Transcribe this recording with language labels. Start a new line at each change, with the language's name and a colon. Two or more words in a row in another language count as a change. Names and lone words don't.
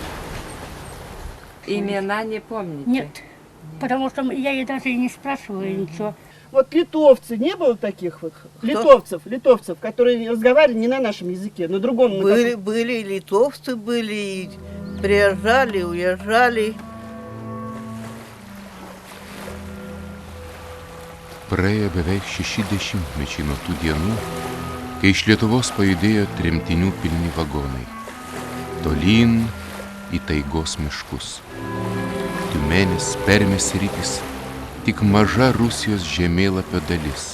Russian: Имена не помните? Нет, потому что я ей даже и не спрашиваю ничего. Вот литовцы, не было таких вот? Литовцев, которые разговаривали не на нашем языке, на другом. Были литовцы, и приезжали, уезжали.
Lithuanian: Praėjo beveik 60 mečiai nuo tų dienų, kai iš Lietuvos pajudėjo tremtinių pilni vagonai, tolyn į taigos miškus. Tiumenės, Permės sritys, tik maža Rusijos žemėlapio dalis.